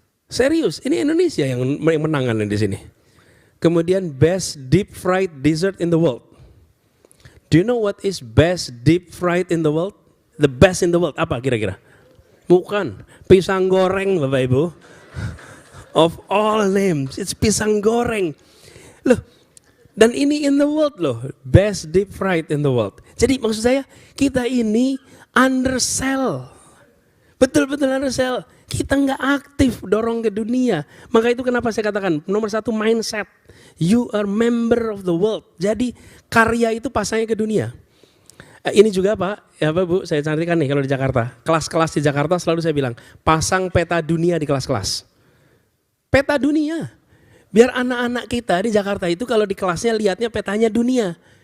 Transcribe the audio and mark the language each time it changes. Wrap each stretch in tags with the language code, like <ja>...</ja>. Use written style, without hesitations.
<id>Serius, ini Indonesia yang menangan di sini.</id> <en>Kemudian best deep fried dessert in the world. Do you know what is best deep fried in the world? The best in the world,</en> <id>apa kira-kira? Bukan, pisang goreng Bapak Ibu.</id> <en>Of all names, it's</en> <id>pisang goreng. Loh, dan ini</id> <en>in the world loh, best deep fried in the world.</en> <id>Jadi maksud saya, kita ini undersell. Betul-betul undersell. Kita nggak aktif dorong ke dunia. Maka itu kenapa saya katakan, nomor 1 mindset.</id> <en>You are member of the world.</en> <id>Jadi karya itu pasangnya ke dunia. Ini juga Pak, ya Pak Bu, saya cantikan nih kalau di Jakarta. Kelas-kelas di Jakarta selalu saya bilang, pasang peta dunia di kelas-kelas. Peta dunia. Biar anak-anak kita di Jakarta itu kalau di kelasnya lihatnya petanya dunia.</id>